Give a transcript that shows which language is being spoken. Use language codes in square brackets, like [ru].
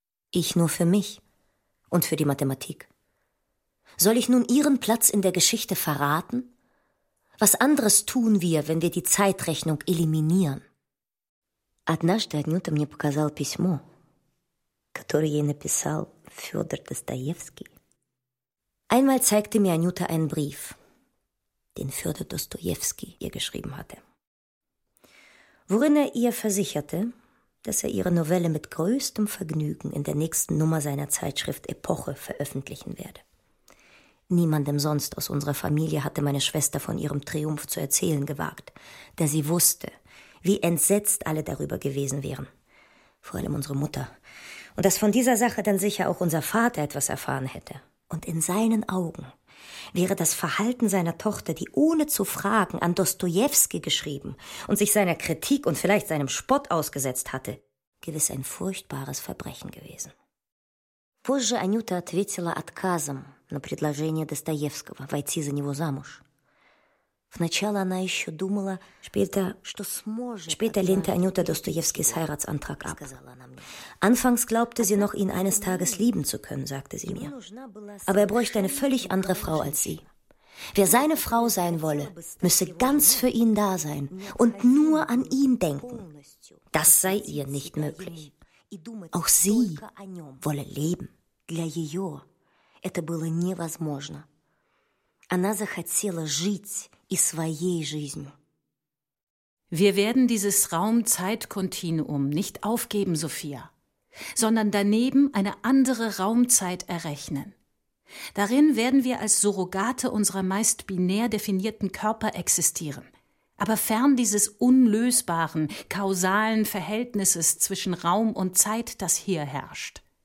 [de] Ich nur für mich und für die Mathematik. Soll ich nun ihren Platz in der Geschichte verraten? Was anderes tun wir, wenn wir die Zeitrechnung eliminieren? [ru] Однажды Анюта мне показала письмо, которое ей написал Фёдор Достоевский. [de] Einmal zeigte mir Anjuta einen Brief, den Fjodor Dostojewski ihr geschrieben hatte, worin er ihr versicherte, dass er ihre Novelle mit größtem Vergnügen in der nächsten Nummer seiner Zeitschrift Epoche veröffentlichen werde. Niemandem sonst aus unserer Familie hatte meine Schwester von ihrem Triumph zu erzählen gewagt, da sie wusste, wie entsetzt alle darüber gewesen wären, vor allem unsere Mutter, und dass von dieser Sache dann sicher auch unser Vater etwas erfahren hätte. Und in seinen Augen wäre das Verhalten seiner Tochter, die ohne zu fragen an Dostojewski geschrieben und sich seiner Kritik und vielleicht seinem Spott ausgesetzt hatte, gewiss ein furchtbares Verbrechen gewesen. [ru] Позже Анюта ответила отказом на предложение Достоевского войти за него замуж. Вначале она еще думала, что сможет. [de] Später lehnte Анюта Достоевскис Heiratsantrag ab. Anfangs glaubte sie noch, ihn eines Tages lieben zu können, sagte sie mir. Aber er bräuchte eine völlig andere Frau als sie. Wer seine Frau sein wolle, müsse ganz für ihn da sein und nur an ihn denken. Das sei ihr nicht möglich. Auch sie wolle leben. [ru] Для ее это было невозможно. Она захотела жить и своей жизнью. [de] Wir werden dieses Raum-Zeit-Kontinuum nicht aufgeben, Sophia, sondern daneben eine andere Raumzeit errechnen. Darin werden wir als Surrogate unserer meist binär definierten Körper existieren, aber fern dieses unlösbaren, kausalen Verhältnisses zwischen Raum und Zeit, das hier herrscht.